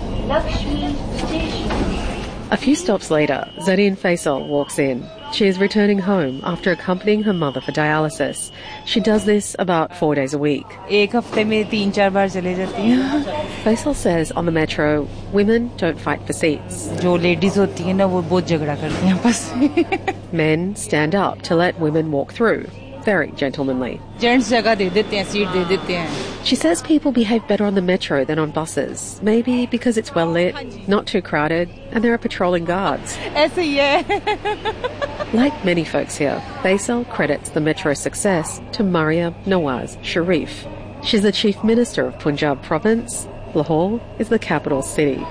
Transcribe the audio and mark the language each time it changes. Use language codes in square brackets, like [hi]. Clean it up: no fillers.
[en] A few stops later, Zarin Faisal walks in. She is returning home after accompanying her mother for dialysis. She does this about 4 days a week. Faisal says on the metro, women don't fight for seats. [ur] جو ladies ہوتی ہیں نا، وہ بہت جھگڑا کرتی ہیں بس۔ [en] Men stand up to let women walk through, very gentlemanly. [ur] Gents جگہ دے دیتے ہیں، سیٹ دے دیتے ہیں۔ [en] She says people behave better on the metro than on buses. Maybe because it's well lit, not too crowded, and there are patrolling guards. Like many folks here, Faisal credits the metro's success to Maria Nawaz Sharif. She's the chief minister of Punjab province. Lahore is the capital city.